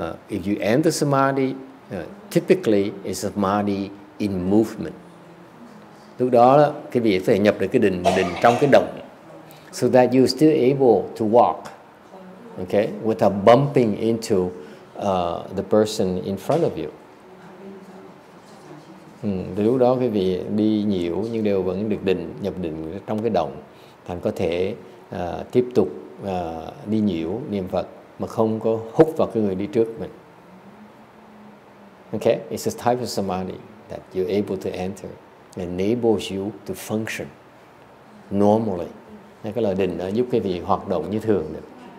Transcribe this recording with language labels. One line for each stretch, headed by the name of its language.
English: If you enter samadhi, typically it's samadhi in movement.
Vietnamese: Lúc đó quý vị phải nhập được cái định trong cái động,
English: so that you're still able to walk, okay, without bumping into the person in front of you.
Vietnamese: Từ lúc đó quý vị đi nhiễu nhưng đều vẫn được nhập định trong cái động, thành có thể tiếp tục đi nhiễu niệm Phật mà không có hút vào cái người đi trước mình.
English: Okay, it's a type of samadhi that you're able to enter, enables you to function normally.
Vietnamese: Cái là định giúp quý vị hoạt động như thường được.